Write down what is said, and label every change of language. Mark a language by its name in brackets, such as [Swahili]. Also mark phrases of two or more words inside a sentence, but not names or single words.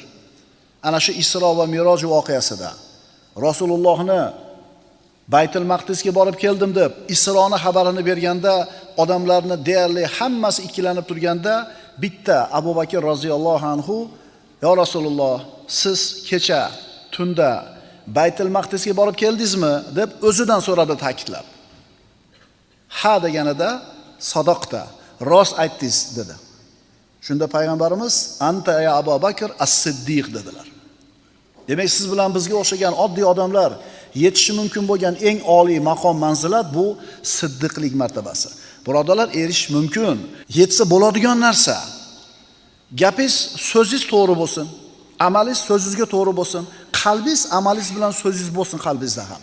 [Uzbek] Ana shu Isro va Miroj voqeasida. Rasulullohni Baytul Maqdisga borib keldim deb Isroni xabarini berganda, odamlarni deyarli hammasi ikkilanib turganda, bitta Abu Bakr [Arabic] رضي الله عنه, "يا رسول الله, [Uzbek] siz kecha tunda Baytul Maqdisga borib keldingizmi?" deb o'zidan so'radi ta'kidlab. Ha deganida, "Sadoqta, rost aytdingiz" dedi. Shunda payg'ambarimiz [Arabic] أنت يا أبو بكر الصديق [Uzbek] dedilar. Demak, siz bilan bizga o'xshagan oddiy odamlar yetishi mumkin bo'lgan eng oliy maqom manzilat bu siddiqlik martabasi. Birodarlar, erishish mumkin. Yetsa bo'ladigan narsa. Gapingiz, so'zingiz to'g'ri bo'lsin, amalingiz so'zingizga to'g'ri bo'lsin, qalbingiz amalingiz bilan so'zingiz bo'lsin qalbingizda ham.